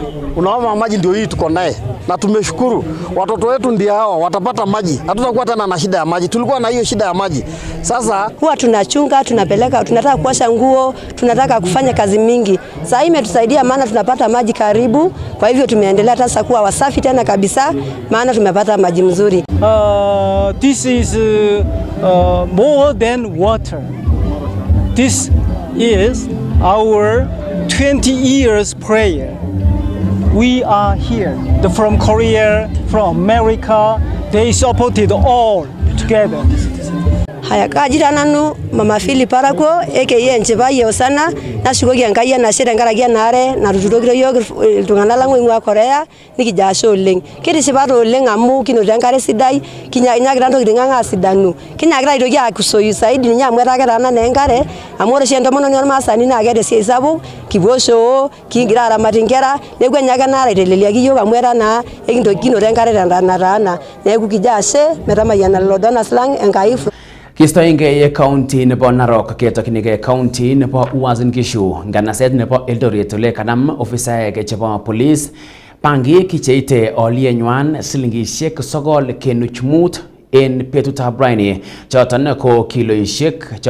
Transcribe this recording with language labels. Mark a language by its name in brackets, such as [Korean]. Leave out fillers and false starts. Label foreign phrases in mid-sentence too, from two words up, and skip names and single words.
[Swahili] Unaona maji ndio hii tuko naye. Na tumeshukuru watoto wetu ndio hao watapata maji. Hatutakuwa tena na shida ya maji. Tulikuwa na hiyo shida ya maji. Sasa huwa tunachunga, tunapeleka, tunataka kuosha nguo, tunataka kufanya kazi mingi. Sasa hii imetusaidia maana tunapata maji karibu. Kwa hivyo tumeendelea sasa kuwa wasafi tena kabisa maana tumepata maji mzuri. [English] This is more than water. This is our 20 years prayer. We are here. From Korea, from America, they supported all together. [Masai] Haya kajira nanu mama Philip Arako aka Nchibaye Osana nashukoki enkai na shere nkaraki nare natututokiro yok iltung'ana lang oing'ua Korea nikijasho oleng. Kitishipa oleng amu kinoto enkare sidai kinyakita ntokitin ang' asidanu. Kinyakita aitoki akusoyu saidi ninye amu etaketana na enkare amu ore oshi entomononi ormaasani naa keeta esiai sapuk kipuo shoo kigira aramat inkera neeku enyake enare aiteleliaki yiok amu era naa kinoto enkare tentana neeku kijashe metamayiana lelo donors lang enkai. [Kalenjin] Kistoenge county nebo Narok ketokyinige county nebo Uasin Gishu nganaset nebo Eldoret ole kanam ofisaek chebo police pangik cheite olienywan silingishek 9.5 en betutab raini choton ko kiloishek